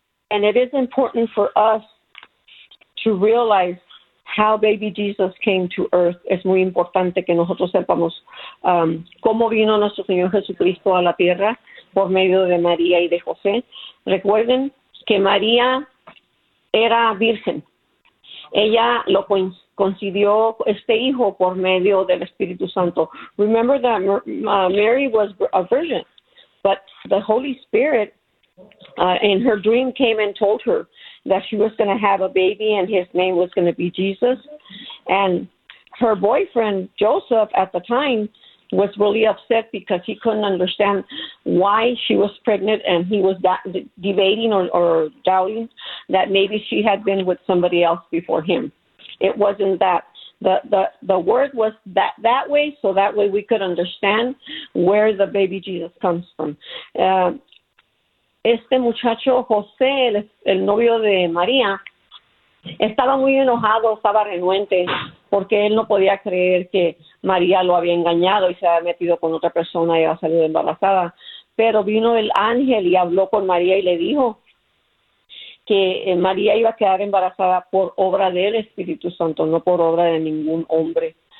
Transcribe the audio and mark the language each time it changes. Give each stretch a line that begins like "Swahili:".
English: And it is important for us to realize how baby Jesus came to earth.
Spanish: Es muy importante que nosotros sepamos cómo vino nuestro Señor Jesucristo a la tierra por medio de María y de José. Recuerden que María era virgen. Ella lo concibió este hijo por medio del Espíritu Santo.
English: Remember that Mary was a virgin, but the Holy Spirit in her dream came and told her that she was going to have a baby and his name was going to be Jesus. And her boyfriend, Joseph, at the time, was really upset because he couldn't understand why she was pregnant, and he was debating or doubting that maybe she had been with somebody else before him. It wasn't that. The word was that way, so that way we could understand where the baby Jesus comes from.
Spanish: Este muchacho, José, el novio de María, estaba muy enojado, estaba renuente, porque él no podía creer que María lo había engañado y se había metido con otra persona y había salido embarazada. Pero vino el ángel y habló con María y le dijo que María iba a quedar embarazada por obra del Espíritu Santo, no por obra de ningún hombre.